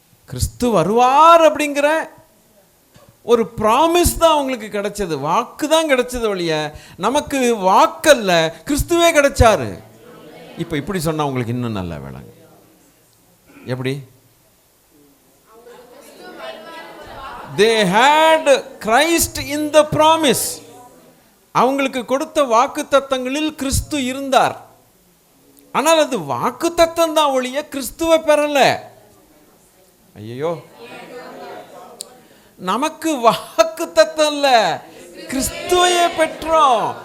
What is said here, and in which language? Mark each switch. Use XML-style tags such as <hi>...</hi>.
<ta>கிறிஸ்து வருவார் அப்படிங்கிற ஒரு ப்ராமிஸ் தான் அவங்களுக்கு கிடைச்சது, வாக்கு தான் கிடைச்சது வழிய நமக்கு வாக்கல்ல, கிறிஸ்துவே கிடைச்சாரு. இப்போ இப்படி சொன்னா உங்களுக்கு இன்னும் நல்லா வேளாங்க. எப்படி?</ta> <en>They had Christ in the promise.</en> <ta>அவங்களுக்கு கொடுத்த வாக்கு தத்தங்களில் கிறிஸ்து இருந்தார். ஆனால் அது வாக்கு தத்தம் தான் ஒழிய கிறிஸ்துவை பெறல. ஐயோ, நமக்கு வாக்கு தத்தம் இல்ல, கிறிஸ்துவையே பெற்றோம்.</ta>